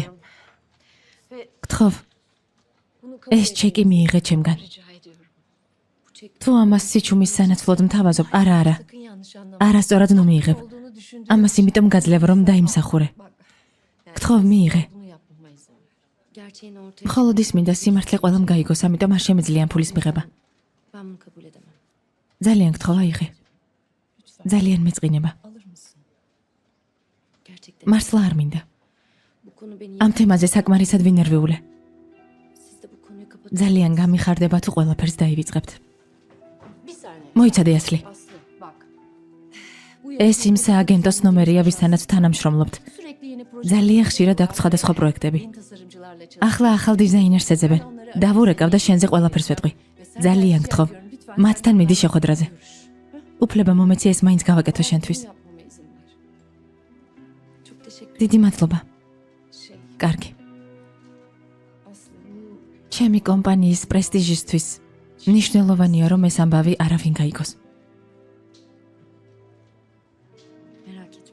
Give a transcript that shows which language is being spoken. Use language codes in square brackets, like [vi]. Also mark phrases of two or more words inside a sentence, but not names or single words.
[ka] გთხოვ, ეს ჩეკი მიიღე ჩემგან. თუ ამას სიჩუმის სანაცვლოდ მთავაზობ, არა. არასწორად ნუ მიიღებ. ამას იმიტომ გაძლევ, რომ დაიმსახურე. გთხოვ, მიიღე. [tr] gerçeğin ortaya [ka] მხოლოდ ის მინდა სიმართლე ყველამ გაიგოს, ამიტომ არ შემიძლია ამ ფულის მიღება. [tr] ben bunu kabul edemem. [ka] ძალიან გთხოვა იღე. ძალიან მეწყინება. [tr] Gerçekten [ka] მართლა არ მინდა. [tr] bu konu beni [ka] ამ თემაზე საკმარისად ვინერვიულე. [tr] siz de bu konuyu kapatın. [ka] ძალიან გამიხარდება თუ ყველაფერს დაივიწყებთ. [tr] Bir saniye. [ka] მოიცადე ასლი. [tr] Aslı bak. [ka] ეს იმ სააგენტოს ნომერია, ვისთანაც თანამშრომლობთ. [tr] Sürekli yeni proje [ka] ძალიან ხშირად აქვს სხვადასხვა პროექტები. [tr] yeni tasarımcılarla çalışıyor. [ka] ახლა ახალ დიზაინერს ეძებენ. დავურეკავ და შენზე ყველაფერს ვეტყვი. ძალიან გთხოვ. მათთან მიდი შეხვედრაზე. უფლება მომეცი ეს მაინც გავაკეთო შენთვის. [tr] Yapmama izin ver. Çok teşekkür [ka] დიდი მადლობა. [tr] şey. [ka] კარგი. Aslı ჩემი კომპანიის პრესტიჟისთვის ნიშნულოვანია რომ ეს ამბავი არავინ გაიგოს. [tr] merak etme.